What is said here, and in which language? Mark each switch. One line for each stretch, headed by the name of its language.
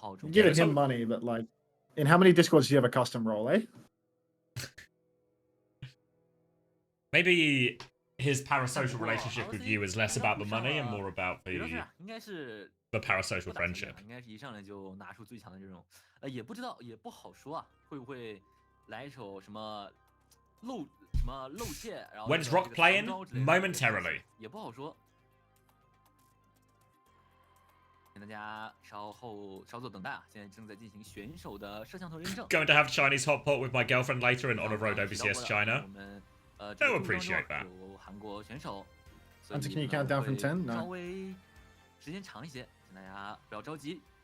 English: Giving him money, but like, in how many Discords do you have a custom role, eh? Maybe his parasocial relationship with you is less about the money and more about the parasocial friendship.
Chinese: 应该是一上来就拿出最强的这种，也不知道，也不好说啊，会不会来一首什么露怯？然后
English: When's Roc playing? Momentarily.
Chinese: 也不好说。请大家稍作等待啊！现在正在进行选手的摄像头认证。
English: Going to have Chinese hot pot with my girlfriend later and on a road OWCS China. They'll appreciate that.
Chinese: 有韩国选手。
English: Unter, can you count down from 10? No.
Chinese: 稍微时间长一些，请大家不要着急。